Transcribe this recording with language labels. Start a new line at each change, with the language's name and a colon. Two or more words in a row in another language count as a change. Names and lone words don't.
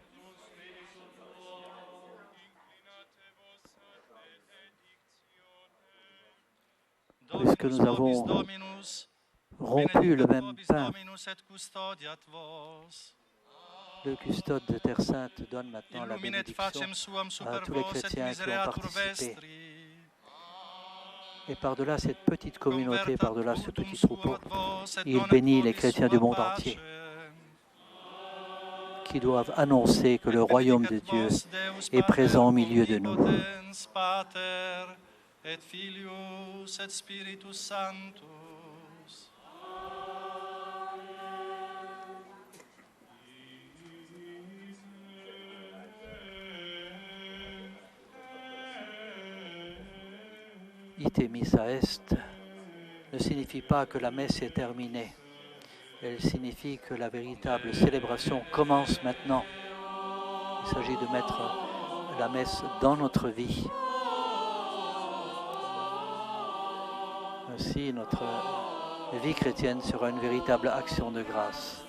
French: Puisque nous avons rompu le même pain, le custode de Terre Sainte donne maintenant la bénédiction à tous les chrétiens qui ont participé. Et par-delà cette petite communauté, par-delà ce petit troupeau, il bénit les chrétiens du monde entier qui doivent annoncer que le royaume de Dieu est présent au milieu de nous.
Latin: Et Filius et Spiritus Sanctus. Ite missa est
French: ne signifie pas que la messe est terminée. Elle signifie que la véritable célébration commence maintenant. Il s'agit de mettre la messe dans notre vie. Ainsi, notre vie chrétienne sera une véritable action de grâce.